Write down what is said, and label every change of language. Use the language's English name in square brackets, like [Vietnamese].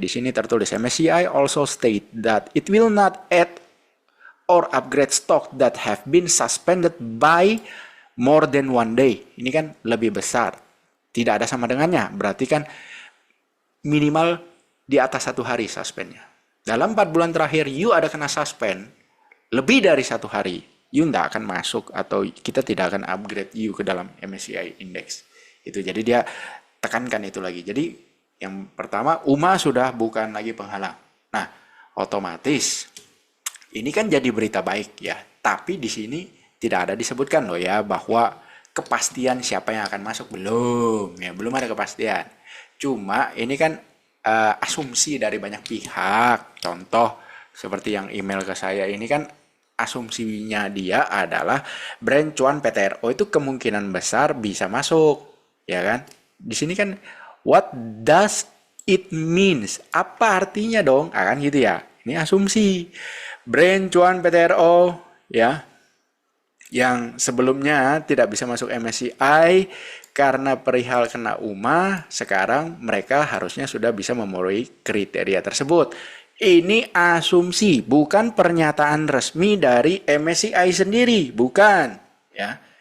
[Indonesian] Di sini tertulis [English] MSCI also state that it will not add or upgrade stock that have been suspended by more than 1 day. [Indonesian] Ini kan lebih besar, tidak ada sama dengannya, berarti kan minimal di atas 1 hari suspendnya. Dalam 4 bulan terakhir you ada kena suspend lebih dari 1 hari, you tidak akan masuk atau kita tidak akan upgrade you ke dalam MSCI Index. Itu jadi dia tekankan itu lagi. Jadi yang pertama UMA sudah bukan lagi penghalang. Nah, otomatis ini kan jadi berita baik ya. Tapi di sini tidak ada disebutkan loh ya bahwa kepastian siapa yang akan masuk, belum ya, belum ada kepastian. Cuma ini kan asumsi dari banyak pihak. Contoh seperti yang email ke saya ini kan asumsinya dia adalah brand cuan PTRO itu kemungkinan besar bisa masuk, ya kan? Di sini kan [English] what does it means? [Indonesian] Apa artinya dong? Akan gitu ya. Ini asumsi. Brand cuan PTRO ya, yang sebelumnya tidak bisa masuk MSCI karena perihal kena UMA, sekarang mereka harusnya sudah bisa memenuhi kriteria tersebut. Ini asumsi, bukan pernyataan resmi dari MSCI sendiri, bukan ya.